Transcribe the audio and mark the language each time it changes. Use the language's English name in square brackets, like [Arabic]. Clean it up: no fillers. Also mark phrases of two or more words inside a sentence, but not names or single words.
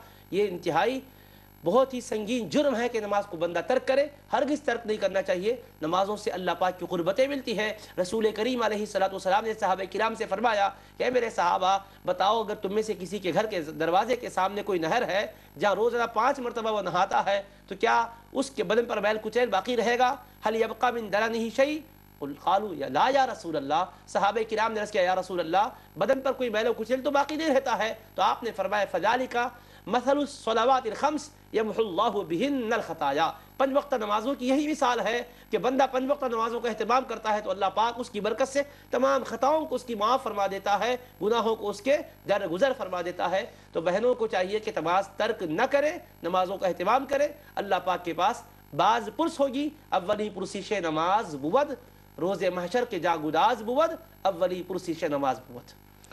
[Urdu] یہ انتہائی بہت ہی سنگین جرم ہے کہ نماز کو بندہ ترک کرے، ہرگز ترک نہیں کرنا چاہیے۔ نمازوں سے اللہ پاک کی قربتیں ملتی ہیں۔ رسول کریم [Arabic] علیہ السلام [Urdu] نے صحابہ کرام سے فرمایا کہ اے میرے صحابہ بتاؤ، اگر تم میں سے کسی کے گھر کے دروازے کے سامنے کوئی نہر ہے جہاں روزانہ 5 مرتبہ وہ نہاتا ہے تو کیا اس کے بدن پر میل کچیل باقی رہے گا؟ [Arabic] حل یبقى من درنہ شیء؟ قالوا لا یا رسول اللہ، [Urdu] صحابہ کرام نے عرض کیا [Arabic] یا رسول اللہ [Urdu] بدن پر کوئی میل و کچیل تو باقی نہیں رہتا ہے، تو آپ نے فرمایا [Arabic] فذالک مثل الصلوات الخمس، یمحو اللہ بہن الخطایا۔ [Urdu] 5 وقتہ نمازوں کی یہی مثال ہے کہ بندہ 5 وقتہ نمازوں کا اہتمام کرتا ہے تو اللہ پاک اس کی برکت سے تمام خطاؤں کو اس کی معاف فرما دیتا ہے، گناہوں کو اس کے درگزر فرما دیتا ہے۔ تو بہنوں کو چاہیے کہ نماز ترک نہ کرے، نمازوں کا اہتمام کرے، اللہ پاک کے پاس باز پرس ہوگی۔ [Persian] اولی پرسیش نماز بود، روز محشر کے جا گداز بود، اولی پرسیش نماز بود۔